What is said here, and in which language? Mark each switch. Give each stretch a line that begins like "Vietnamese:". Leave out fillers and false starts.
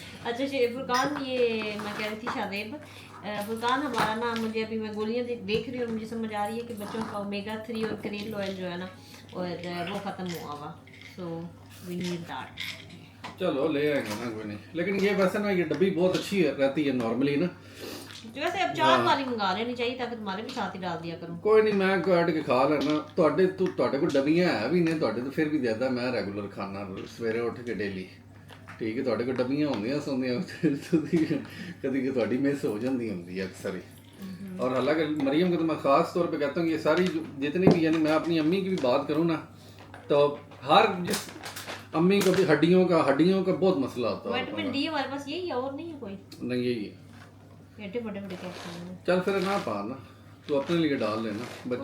Hindi: अच्छा फुरकान, ये मैं कह रही थी शादेब, फुरकान हमारा ना, मुझे अभी मैं गोलियां देख रही हूँ और मुझे समझ आ रही है कि बच्चों का ओमेगा 3 और करेल ऑयल जो है ना और वो ख़त्म हुआ हुआ,
English: So we need that.
Hindi: चलो ले आएंगे ना, कोई नहीं। लेकिन ये वैसे ना ये डब्बी बहुत अच्छी रहती है नॉर्मली ना, जो वैसे अब 4 वाली मंगा लेनी चाहिए ताकि तुम्हारे भी साथ ही डाल दिया करूँ। कोई नहीं मैं
Punjabi: ਕੱਢ ਕੇ ਖਾ ਲੈਣਾ। ਤੁਹਾਡੇ ਕੋਲ ਡੱਬੀਆਂ ਹੈ ਵੀ ਨੇ, ਤੁਹਾਡੇ ਤੋਂ ਫਿਰ ਵੀ ਜ਼ਿਆਦਾ ਮੈਂ ਰੈਗੂਲਰ ਖਾਣਾ ਸਵੇਰੇ ਉੱਠ ਕੇ ਡੇਲੀ, ਠੀਕ ਹੈ। ਤੁਹਾਡੇ ਕੋਲ ਡੱਬੀਆਂ ਹੁੰਦੀਆਂ ਸੌਂਦੀਆਂ ਤੁਸੀਂ ਕਦੀ ਤੁਹਾਡੀ ਮਿਸ ਹੋ ਜਾਂਦੀ ਹੁੰਦੀ
Hindi: है अक्सर ही। और हालांकि मरियम को तो मैं ख़ास तौर पे कहता हूँ ये सारी जितनी भी, यानी मैं अपनी अम्मी की भी बात करूँ ना, तो हर जिस अम्मी को भी हड्डियों का बहुत मसला होता है। विटामिन डी हमारे पास यही है और नहीं है कोई, नहीं यही है। एटे बड़े बड़े कैप्सूल हैं। चल फिर ना पा ना, तो अपने लिए डाल लेना बच्चों।